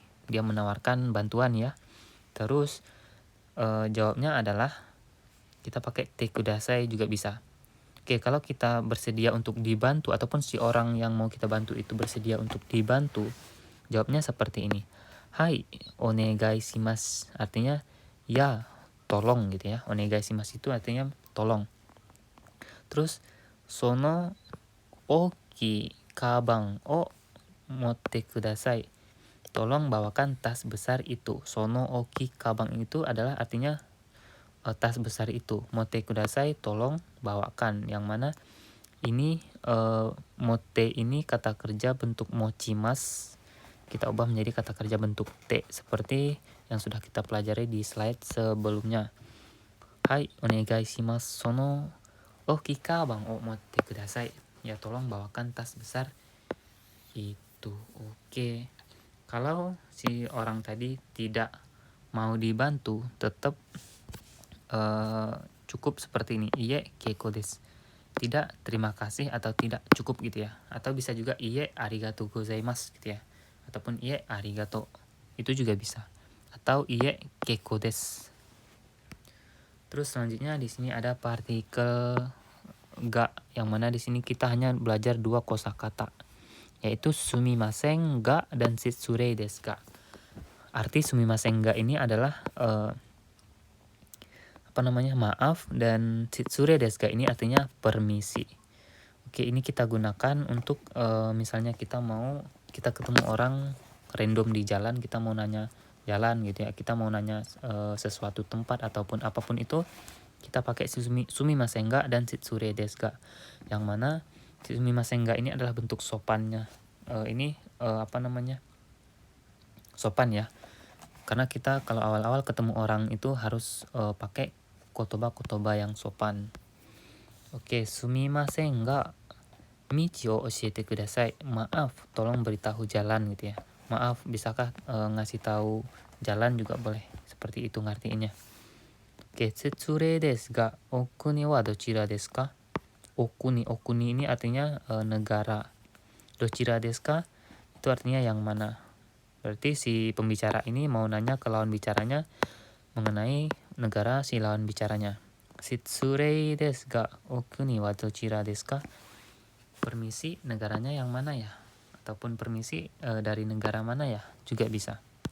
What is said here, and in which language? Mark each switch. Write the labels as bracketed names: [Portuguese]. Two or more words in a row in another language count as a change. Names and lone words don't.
[Indonesian] Dia menawarkan bantuan ya. Terus jawabnya adalah kita pakai [Japanese] てください [Indonesian] juga bisa. Oke, kalau kita bersedia untuk dibantu ataupun si orang yang mau kita bantu itu bersedia untuk dibantu, jawabnya seperti ini. Hai, [Japanese] お願いします. [Indonesian] Artinya ya, tolong gitu ya. [Japanese] お願いします [Indonesian] itu artinya tolong. Terus [Japanese] その大きいかばんを持ってください. [Indonesian] Tolong bawakan tas besar itu. [Japanese] その大きいかばん [Indonesian] itu adalah artinya tas besar itu. [Japanese] 持ってください, [Indonesian] tolong bawakan. Yang mana ini motte ini kata kerja bentuk mochimasu. Kita ubah menjadi kata kerja bentuk te seperti yang sudah kita pelajari di slide sebelumnya. Hai, [Japanese] お願いします. その大きいかばんを持ってください. [Indonesian] Ya, tolong bawakan tas besar itu. Oke. Kalau si orang tadi tidak mau dibantu, tetap cukup seperti ini. [Japanese] いいえ結構です. [Indonesian] Tidak, terima kasih, atau tidak, cukup gitu ya. Atau bisa juga [Japanese] いいえありがとうございます [Indonesian] gitu ya. Ataupun [Japanese] いいえありがとう. [Indonesian] Itu juga bisa. Atau [Japanese] いいえ結構です. [Indonesian] Terus selanjutnya di sini ada partikel ga, yang mana di sini kita hanya belajar 2 kosakata, yaitu [Japanese] すみませんが [Indonesian] dan [Japanese] 失礼ですが. [Indonesian] Arti [Japanese] すみませんが [Indonesian] ini adalah maaf, dan [Japanese] 失礼ですが [Indonesian] ini artinya permisi. Oke, ini kita gunakan untuk misalnya kita ketemu orang random di jalan, kita mau nanya jalan gitu ya, kita mau nanya sesuatu tempat ataupun apapun itu, kita pakai [Japanese] すみませんが [Indonesian] dan [Japanese] 失礼ですが. [Indonesian] Yang mana [Japanese] すみませんが [Indonesian] ini adalah bentuk sopannya. Sopan ya. Karena kita kalau awal-awal ketemu orang itu harus pakai kotoba yang sopan. Oke, [Japanese] すみませんが道を教えてください. [Indonesian] Maaf, tolong beritahu jalan gitu ya. Maaf, bisakah ngasih tahu jalan juga boleh. Seperti itu ngartiinnya. [Japanese] Oke, 失礼ですがお国はどちらですか? [Indonesian] Okuni ini artinya negara. [Japanese] どちらですか? [Indonesian] Itu artinya yang mana. Berarti si pembicara ini mau nanya ke lawan bicaranya mengenai negara si lawan bicaranya. [Japanese] 失礼ですがお国はどちらですか? [Indonesian] Permisi, negaranya yang mana ya? Ataupun permisi dari negara mana ya? Juga bisa.